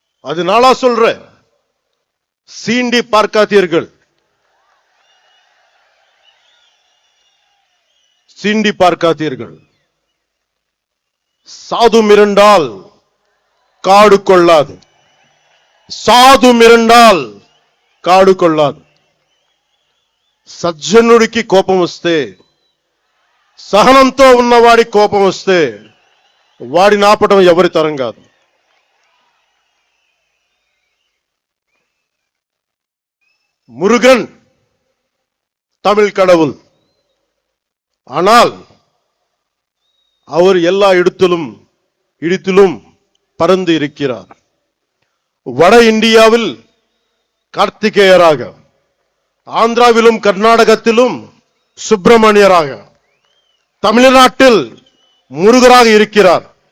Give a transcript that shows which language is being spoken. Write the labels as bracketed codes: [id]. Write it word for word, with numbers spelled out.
[ta] அது நாளா சொல்றேன், சீண்டி பார்க்காதீர்கள், சீண்டி பார்க்காதீர்கள். சாது மிரண்டால் காடு கொள்ளாது, சாது மிரண்டால் కాడు కొల్లాదు. [te] సజ్జనుడికి కోపం వస్తే, సహనంతో ఉన్నవాడి కోపం వస్తే వాడిని ఆపటం ఎవరి తరం కాదు. [ta] முருகன் தமிழ் கடவுள், ஆனால் அவர் எல்லா இடத்திலும் இடத்திலும் பறந்து இருக்கிறார். வட இந்தியாவில் கார்த்திகேயராக, ஆந்திராவிலும் கர்நாடகத்திலும் சுப்பிரமணியராக, தமிழ்நாட்டில் முருகராக இருக்கிறார்.